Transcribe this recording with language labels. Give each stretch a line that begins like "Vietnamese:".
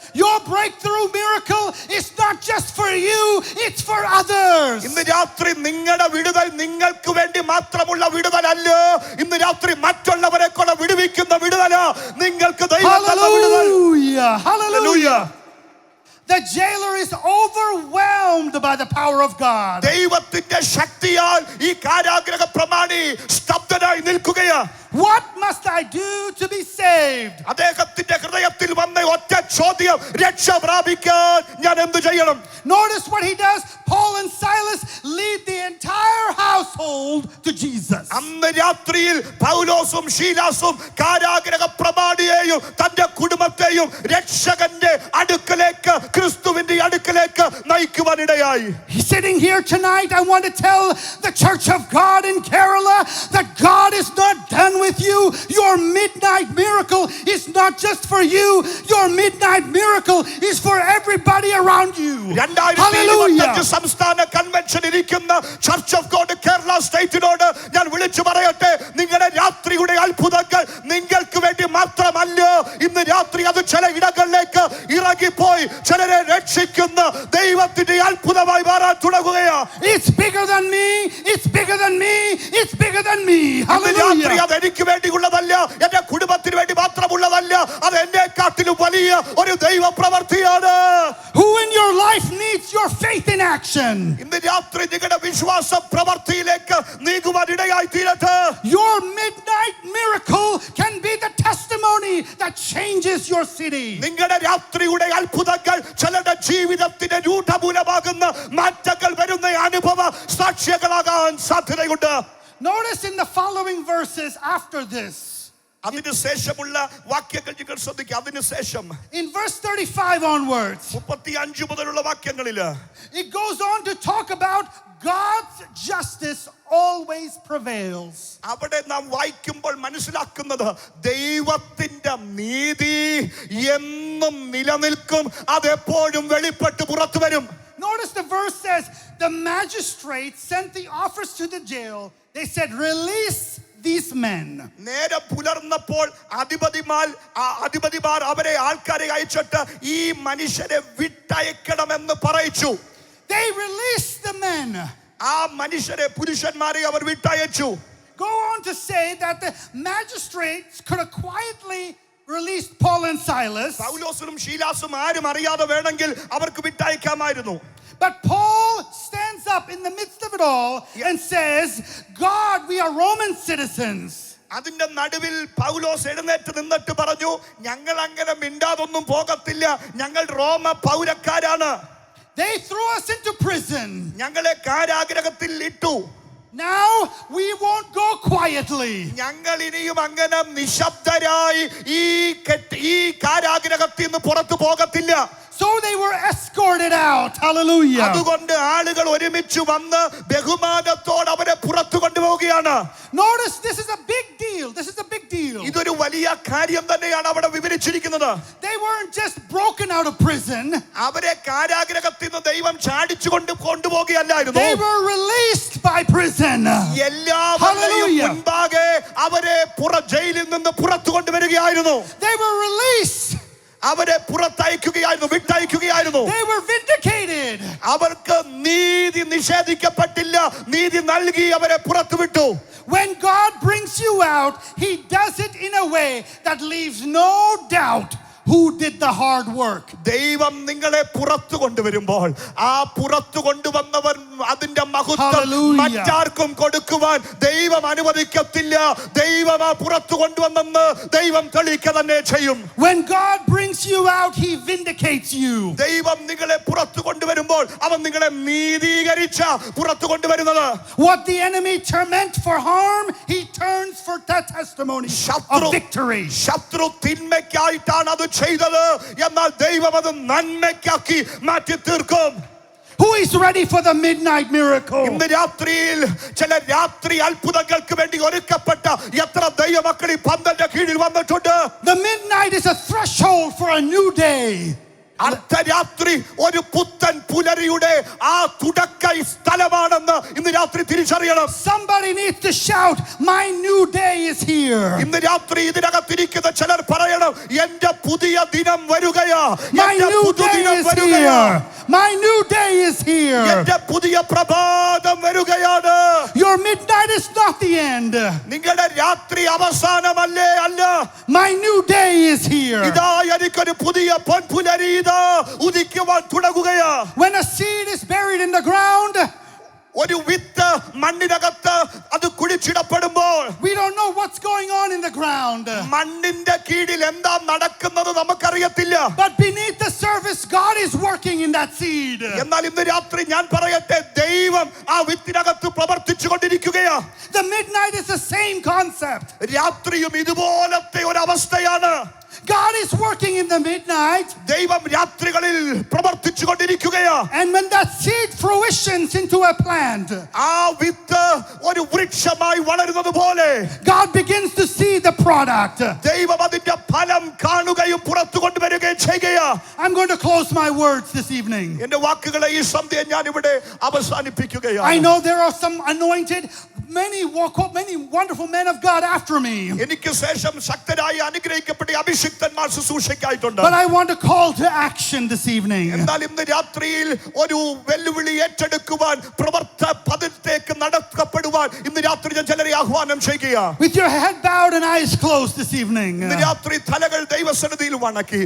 English: Your breakthrough miracle is not just for you, it's for others.
Malayalam: ഇന്ന് രാത്രി നിങ്ങളുടെ വിടുതൽ നിങ്ങൾക്ക് വേണ്ടി മാത്രമുള്ള വിടുതലല്ല. ഇന്ന് രാത്രി മറ്റുള്ളവരെ കൊണ്ട് വിടുവിക്കുന്ന വിടുതല നിങ്ങൾക്ക് ദൈവം തന്ന വിടുതൽ.
English: Hallelujah. Hallelujah. The jailer is overwhelmed by the power of God.
Malayalam: ദൈവത്തിന്റെ ശക്തിയാൽ ഈ കാരാഗൃഹ പ്രമാണി സ്തബ്ധനായി നിൽക്കുകയാ.
English: What must I do to be saved?
Malayalam: അദ്ദേഹത്തിന്റെ ഹൃദയത്തിൽ വന്ന ഒറ്റ ചോദ്യം, രക്ഷ പ്രാപിക്കാൻ ഞാൻ എന്തു ചെയ്യണം?
English: Notice what he does. Paul and Silas lead the entire household to Jesus.
Malayalam: അന്ന് രാത്രിയിൽ പൗലോസും ശീലാസും കാരാഗൃഹ പ്രമാണിയെയും തന്റെ കുടുംബത്തെയും രക്ഷകന്റെ അടുക്കലേക്ക്, ക്രിസ്തുവിന്റെ അടുക്കലേക്ക് നയിക്കുവാനിടയായി.
English: Sitting here tonight, I want to tell the Church of God in Kerala that God is not done with you. Your midnight miracle is not just for you. Your midnight miracle is for everybody around you.
Malayalam: 2025 സംസ്ഥാന convention ഇരിക്കുന്ന church of God Kerala സ്റ്റേറ്റിനോട് ഞാൻ വിളിച്ചു പറയട്ടെ, നിങ്ങളുടെ രാത്രിയുടെ അത്ഭുതങ്ങൾ നിങ്ങൾക്ക് വേണ്ടി മാത്രമല്ല. ഇന്ന് രാത്രി അത് ചില ഇടങ്ങളിലേക്ക് ഇറങ്ങിപ്പോയി ചിലരെ രക്ഷിക്കുന്ന ദൈവത്തിന്റെ അത്ഭുതമായി മാറാൻ തുടങ്ങുകയാ.
English: It's bigger than me. It's bigger than me. It's bigger than me. Hallelujah.
Malayalam: അത് എനിക്ക് വേണ്ടിയുള്ളതല്ല, എന്റെ കുടുംബത്തിന് വേണ്ടി മാത്രമുള്ളതല്ല, അത് എന്നെക്കാട്ടിലും വലിയ ഒരു ദൈവ പ്രവൃത്തിയാണ്.
English: Who in your life needs your faith in action?
Malayalam: ഇന്ന് രാത്രി നിങ്ങളുടെ വിശ്വാസ പ്രവൃത്തിയിലേക്ക് നീങ്ങുവാൻ ഇടയായി തീരട്ടെ.
English: Your midnight miracle can be the testimony that changes your city.
Malayalam: നിങ്ങളുടെ രാത്രിയുടെ അത്ഭുതങ്ങൾ ചിലരുടെ ജീവിതത്തിന്റെ രൂഢമൂലമാകുന്ന മാറ്റങ്ങൾ വരുന്ന അനുഭവ സാക്ഷികളാകാൻ സാധ്യതയുണ്ട്.
English: Notice in the following verses after this.
Malayalam: അതിനുശേഷമുള്ള വാക്യങ്ങൾ നിങ്ങൾ ശ്രദ്ധിക്കുക. അതിനുശേഷം
English: In verse 35 onwards,
Malayalam: 35 മുതലുള്ള വാക്യങ്ങളിൽ
English: it goes on to talk about God's justice always prevails.
Malayalam: അവിടെ നാം വായിക്കുമ്പോൾ മനസ്സിലാക്കുന്നത് ദൈവത്തിന്റെ നീതി എന്നും നിലനിൽക്കും, അതെപ്പോഴും വെളിപ്പെട്ട് പുറത്തു വരും.
English: Notice the verse says, the magistrates sent the offers to the jail. They said, release these men.
Malayalam: നേരെ പുലർന്നപ്പോൾ അധിപതിമാർ അവരെ ആൾക്കാരെ അയച്ചിട്ട് ഈ മനുഷ്യരെ വിട്ടയക്കണമെന്ന് പറയിച്ചു.
English: They released the men.
Malayalam: ആ മനുഷ്യരെ പുരുഷന്മാരെ അവർ വിട്ടയച്ചു.
English: Go on to say that the magistrates could have quietly released Paul and Silas.
Malayalam: പൗലോസിനും ശീലാസും ആരും അറിയാതെ വേണമെങ്കിൽ അവർക്ക് വിട്ടയക്കാമായിരുന്നു.
English: But Paul stands up in the midst of it all and says, God, we are Roman citizens.
Malayalam: അതിന്റെ നടുവിൽ പൗലോസ് എഴുന്നേറ്റ് നിന്നിട്ട് പറഞ്ഞു, ഞങ്ങൾ അങ്ങനെ മിണ്ടാതൊന്നും പോകത്തില്ല, ഞങ്ങൾ റോമ പൗരക്കാരാണ്.
English: They threw us into prison.
Malayalam: ഞങ്ങളെ കാരാഗ്രഹത്തിൽ ഇട്ടു.
English: Now we won't go quietly.
Malayalam: ഞങ്ങൾ ഇനിയും അങ്ങനെ നിശബ്ദരായി ഈ കാരാഗ്രഹത്തിൽ നിന്ന് പുറത്തു പോകത്തില്ല.
English: So they were escorted out. Hallelujah.
Malayalam: അതുകൊണ്ട് ആളുകൾ ഒരുമിച്ച് വന്ന് ബഹുമാനത്തോടെ അവരെ പുറത്തു കൊണ്ടുപോവുകയാണ്.
English: Notice this is a big deal. This is a big deal.
Malayalam: ഇതൊരു വലിയ കാര്യം തന്നെയാണ് അവിടെ വിവരിച്ചിരിക്കുന്നത്.
English: They weren't just broken out of prison.
Malayalam: അവരെ കാരാഗ്രഹത്തിൽ നിന്ന് ദൈവം ചാടിച്ചു കൊണ്ടുപോവുകയല്ലായിരുന്നു.
English: They were released by prison.
Malayalam: എല്ലാവരെയും മുൻപാകെ അവരെ ജയിലിൽ നിന്ന് പുറത്തു കൊണ്ടുവരികയായിരുന്നു.
English: They were released.
Malayalam: അവരെ പുറത്തയക്കുകയായിരുന്നു, വിട്ടയക്കുകയായിരുന്നു.
English: They were vindicated.
Malayalam: അവർക്ക് നീതി നിഷേധിക്കപ്പെട്ടില്ല, നീതി നൽകി അവരെ പുറത്തുവിട്ടു.
English: When God brings you out, He does it in a way that leaves no doubt who did the hard work.
Malayalam: ദൈവം നിങ്ങളെ പുറത്തു കൊണ്ടുവരുമ്പോൾ ആ പുറത്തു കൊണ്ടുവന്നവർ അതിന്റെ മഹത്വം മറ്റാർക്കും കൊടുക്കുവാൻ ദൈവം അനുവദിക്കത്തില്ല. ദൈവം ആ പുറത്തു കൊണ്ടുവന്നെന്ന് ദൈവം തെളിയിക്കുക തന്നെ ചെയ്യും.
English: When God brings you out, He vindicates you.
Malayalam: ദൈവം നിങ്ങളെ പുറത്തു കൊണ്ടുവരുമ്പോൾ അവൻ നിങ്ങളെ നീതീകരിച്ച പുറത്തു കൊണ്ടുവരുന്നത്.
English: What the enemy meant for harm, He turns for that testimony of victory.
Malayalam: ശത്രു തിന്മയ്ക്കായിട്ടാണ് അത് ചെയ്തത്, എന്നാൽ ദൈവം അത് നന്മയ്ക്കാക്കി മാറ്റി തീർക്കും.
English: Who is ready for the midnight miracle?
Malayalam: ഇന്ന് രാത്രിയിൽ ചില രാത്രി അത്ഭുതങ്ങൾക്ക് വേണ്ടി ഒരുക്കപ്പെട്ട എത്ര ദൈവമക്കൾ ഈ പന്തലിന്റെ കീഴിൽ വന്നിട്ടുണ്ട്.
English: The midnight is a threshold for a new day.
Malayalam: അർദ്ധരാത്രി ഒരു പുത്തൻ പുലരിയുടെ ആ തുടക്ക സ്ഥലമാണെന്ന് ഇന്ന് രാത്രി തിരിച്ചറിയണം.
English: Somebody needs to shout, my new day is here.
Malayalam: ഇന്ന് രാത്രി ഇതിനകത്തിരിക്കുന്ന ചിലർ പറയണം, എന്റെ പുതിയ ദിനം വരുകയാ.
English: My new day is here. My new day is here.
Malayalam: എന്റെ പുതിയ പ്രഭാതം വരുകയാണ്.
English: Your midnight is not the end.
Malayalam: നിങ്ങളുടെ രാത്രി അവസാനമല്ലേ, അല്ല.
English: My new day is here.
Malayalam: ഇതാ എനിക്കൊരു പുതിയ പൊൻപുലരി ഉദിക്കുവാൻ തുടങ്ങുകയാ.
English: When a seed is buried in the ground,
Malayalam: ഒരു വിത്ത് മണ്ണിനകത്ത് അത് കുഴിച്ചിടപ്പെടുമ്പോൾ
English: we don't know what's going on in the ground.
Malayalam: മണ്ണിന്റെ കീഴിൽ എന്താ നടക്കുന്നത് നമുക്കറിയത്തില്ല.
English: But beneath the surface, God is working in that seed.
Malayalam: എന്നാൽ ഇന്ന് രാത്രി ഞാൻ പറയട്ടെ, ദൈവം ആ വിത്തിനകത്ത് പ്രവർത്തിച്ചു കൊണ്ടിരിക്കുകയാ.
English: The midnight is the same concept.
Malayalam: രാത്രിയും ഇതുപോലത്തെ ഒരു അവസ്ഥയാണ്.
English: God is working in the midnight.
Malayalam: ദൈവം രാത്രികളിൽ പ്രവർത്തിച്ചു കൊണ്ടിരിക്കുകയാ.
English: And when that seed fruitions into a plant,
Malayalam: ആ വിത്ത് ഒരു വൃക്ഷമായി വളരുന്നത് പോലെ
English: God begins to see the product.
Malayalam: ദൈവം അതിന്റെ ഫലം കാണുകയും പുറത്തു കൊണ്ടുവരികയും ചെയ്യുകയാ.
English: I'm going to close my words this evening.
Malayalam: എന്റെ വാക്കുകളെ ഈ സന്ധ്യ ഞാൻ ഇവിടെ അവസാനിപ്പിക്കുകയാണ്.
English: I know there are some anointed, many wonderful men of God after me.
Malayalam: എനിക്ക് ശേഷം ശക്തരായി അനുഗ്രഹിക്കപ്പെട്ട അഭിഷിക്തന്മാർ ശുശ്രൂഷയ്ക്കായിട്ടുണ്ട്.
English: But I want to call to action this evening.
Malayalam: എന്നാൽ ഇന്ന് രാത്രിയിൽ ഒരു വെല്ലുവിളി ഏറ്റെടുക്കുവാൻ പ്രവർത്തനത്തിലേക്ക് നടക്കപ്പെടുവാൻ ഇന്ന് രാത്രി ഞാൻ ചിലരെ ആഹ്വാനം ചെയ്യുകയാ.
English: With your head bowed and eyes closed this evening,
Malayalam: ഇന്ന് രാത്രി തലകൾ ദൈവസന്നിധിയിൽ വണക്കി